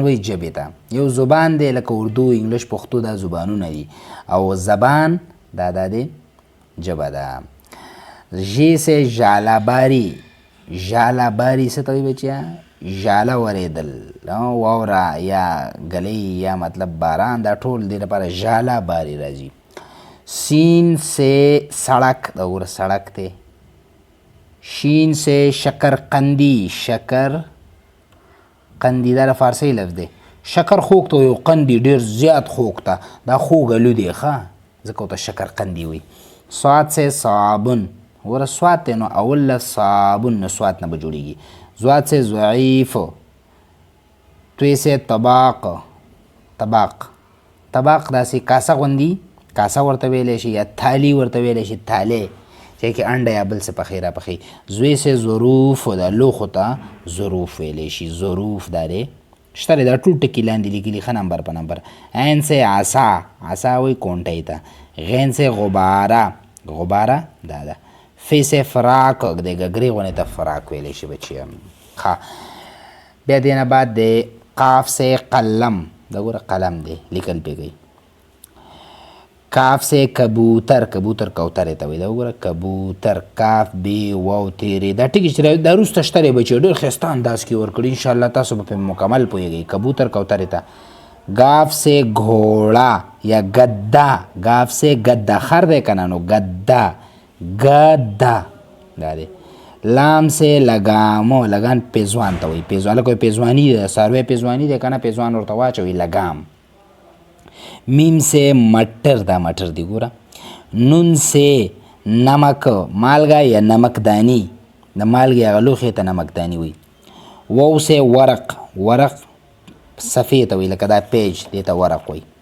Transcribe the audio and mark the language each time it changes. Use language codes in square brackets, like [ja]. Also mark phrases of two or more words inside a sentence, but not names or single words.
[ps] وی ژبې ته یو زبان دی لکه اردو انګلیش پښتو دا زبانونه دي او زبان دا دی ژبه ده ژې سه ژالهباري ژالهباري څه ته وایي بچیه ژاله ورېدل واوره یا ګلۍ یا مطلب باران دا ټول دې لپاره ژالهباري راځي [ur] سین سے سړک [ps] دا وګوره سړک دی [ur] شین سے شکرقندي [ps] شکر قندي دا د فارسي لفظ دی شکر خوږ ته یو قندي ډېر زیات خوږ ته دا خوږ الو دی ښه ځکه ورته شکرقندي وایي [ur] سواد سے صابن [ps] وګوره سواد دی نو اول لفظ صابن نه سواد نه به جوړېږي [ur] زواد سے ضعیف توی سے طباق [ps] طباق طباق داسې کاسه غوندي کاسه ورته ویلی شي یا تھالی ورته ویلی شي تھالی چې کې انډه یا بل څه پخې را پخې [ur] زوی سے ظروف [ps] دا لوښو ته ظروف ویلی شي ظروف دا دی شته دی دا ټول ټکي لاندې لیکلي ښه نمبر په نمبر [ur] عین سے عصا [ps] عصا وایي کونټۍ ته [ur] غین سے غباره [ps] غباره دا ده [ur] فی سے فراق [ps] د ګګرې غونې ته فراق ویلی شي بچیه ښه بیا دې نه بعد د [ur] قاف سے قلم [ps] دا ګوره قلم دی لیکل پې کوي [ur] کاف سے کبوتر [ps] کبوتر کوترې ته وایي دا وګوره کبوتر کاف بې واو تیرې دا ټکي چې دا وروسته شته دی بچیو ډېر ښایسته انداز کې ورکړي انشاءالله تاسو به پرې مکمل پوهېږئ کبوتر کوترې ته [ur] گاف سے گھوڑا یا گدا گاف سے گدا [ps] خر دی که نه نو گدا گدا دا دی [ur] لام سے لګامو [ps] لګان پیزوان ته وایي پیزوان لکه پیزواني دی څاروی پیزواني دی که نه پیزوان ورته واچوي لګام [ur] میم سے مټر [ps] دا مټر دی ګوره [ur] نون سے نمک [ps] مالګه یا نمکدانی د مالګې هغه لوښې ته نمکداني وایي [ur] وو سے ورق [ps] ورق صفحې ته وایي لکه دا پیج دې ته ورق وایي